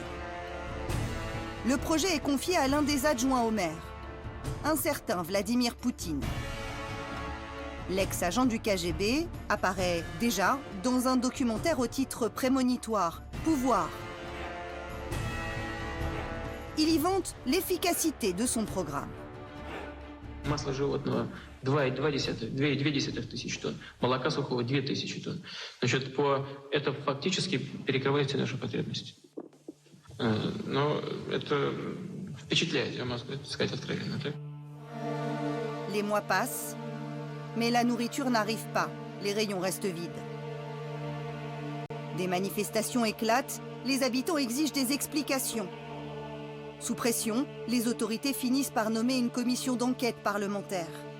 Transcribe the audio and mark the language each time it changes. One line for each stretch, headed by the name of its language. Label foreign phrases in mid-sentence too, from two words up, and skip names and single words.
French: Le projet est confié à l'un des adjoints au maire, un certain Vladimir Poutine. L'ex-agent du KGB apparaît déjà dans un documentaire au titre prémonitoire « Pouvoir ». Il y vante l'efficacité de son programme.
Russian: Масло животного 2,2 тысяч тонн, молока сухого 2000 тонн. Значит, это фактически перекрывает все наши потребности. Но это впечатляет, я могу сказать откровенно, так?
French: Les mois passent, mais la nourriture n'arrive pas, les rayons restent vides. Des manifestations éclatent, les habitants exigent des explications. Sous pression, les autorités finissent par nommer une commission d'enquête parlementaire.